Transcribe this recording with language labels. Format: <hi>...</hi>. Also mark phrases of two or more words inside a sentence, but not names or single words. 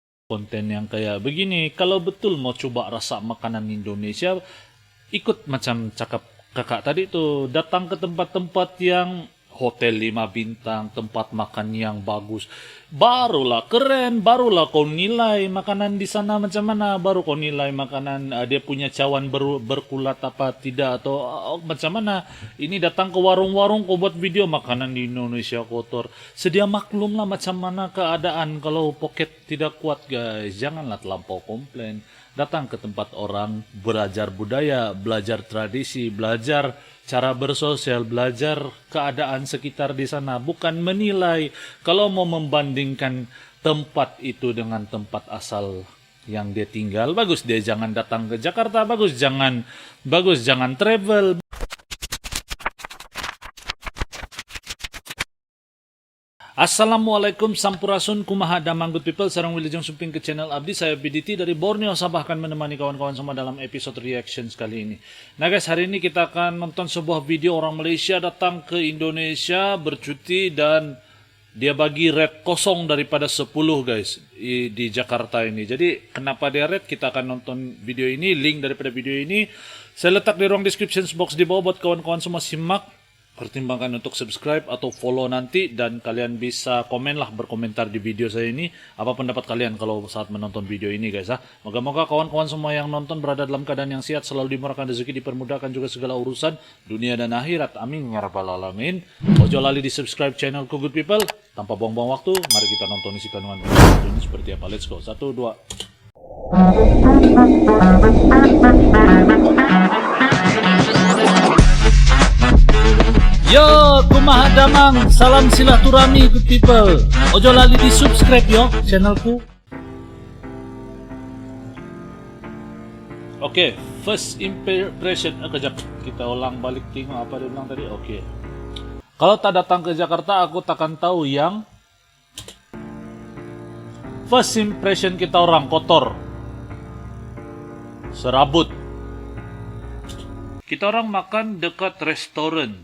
<ms>konten yang kayak begini. Kalau betul mau coba rasa makanan Indonesia, ikut macam cakap kakak tadi tuh, datang ke tempat-tempat yang hotel 5 bintang, tempat makan yang bagus. Barulah keren, barulah kau nilai makanan di sana macam mana, baru kau nilai makanan dia punya cawan berkulat apa tidak, atau macam mana. Ini datang ke warung-warung kau buat video makanan di Indonesia kotor. Sedia maklum lah macam mana keadaan kalau pocket tidak kuat guys. Janganlah terlampau komplain. Datang ke tempat orang, belajar budaya, belajar tradisi, belajar cara bersosial, belajar keadaan sekitar di sana, bukan menilai. Kalau mau membandingkan tempat itu dengan tempat asal yang dia tinggal, bagus dia jangan datang ke Jakarta, bagus jangan travel.</ms> <su>Assalamualaikum sampurasun kumaha damang</su> <en>good people,</en> <su>sarang wilujeng sumping ke channel Abdi.</su> <ms>Saya BDT dari Borneo Sabah akan menemani kawan-kawan semua dalam episode reaction kali ini. Nah guys, hari ini kita akan nonton sebuah video orang Malaysia datang ke Indonesia bercuti dan dia bagi rate kosong daripada 10 guys di Jakarta ini. Jadi kenapa dia rate, kita akan nonton video ini. Link daripada video ini saya letak di ruang</ms> <en>description box</en> <ms>di bawah buat kawan-kawan semua simak. Pertimbangkan untuk subscribe atau follow nanti, dan kalian bisa komenlah, berkomentar di video saya ini apa pendapat kalian kalau saat menonton video ini guys. Moga-moga kawan-kawan semua yang nonton berada dalam keadaan yang sehat, selalu dimurahkan rezeki, dipermudahkan juga segala urusan dunia dan akhirat,</ms> <ar>آمين يا رب العالمين.</ar> <jv>Ojo lali di subscribe channelku</jv> <en>good people.</en> <ms>Tanpa buang-buang waktu, mari kita nonton isi kandungan video ini seperti apa.</ms> <en>Let's go. 1, 2.</en> <su>Yo, kumaha damang, salam silaturahmi</su> <en>good people.</en> <jv>Ojo lali di subscribe yo channelku. Oke,</jv> <en>first impression kejap.</en> <ms>Kita ulang balik tengok apa dia bilang tadi. Oke. Kalau tak datang ke Jakarta, aku takkan tahu yang</ms> <en>first impression</en> <ms>kita orang kotor, serabut. Kita orang makan dekat restoran.</ms>